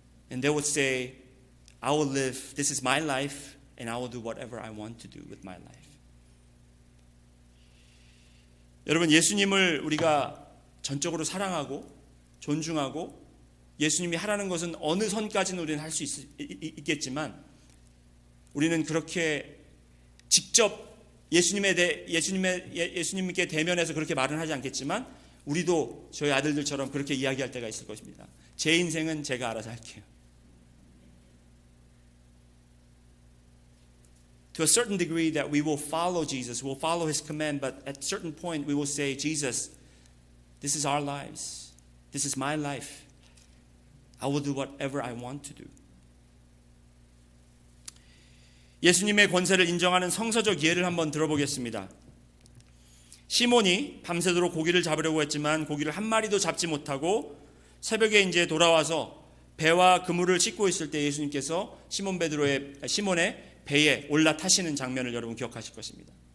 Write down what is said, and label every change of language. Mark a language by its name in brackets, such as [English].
[English] And they would say, I will live, this is my life, and I will do whatever I want to do with my life. [Korean] 여러분, 예수님을 우리가 전적으로 사랑하고 존중하고 예수님이 하라는 것은 어느 선까지는 우리는 할 수 있겠지만 우리는 그렇게 직접 예수님께 대면해서 그렇게 말은 하지 않겠지만 우리도 저희 아들들처럼 그렇게 이야기할 때가 있을 것입니다. 제 인생은 제가 알아서 할게요. [English] To a certain degree that we will follow Jesus, we'll follow His command, but at a certain point we will say, Jesus, this is our lives. This is my life. I will do whatever I want to do. [Korean] 예수님의 권세를 인정하는 성서적 예를 한번 들어보겠습니다. 시몬이 밤새도록 고기를 잡으려고 했지만 고기를 한 마리도 잡지 못하고 새벽에 이제 돌아와서 배와 그물을 씻고 있을 때 예수님께서 시몬의 배에 올라타시는 장면을 여러분 기억하실 것입니다.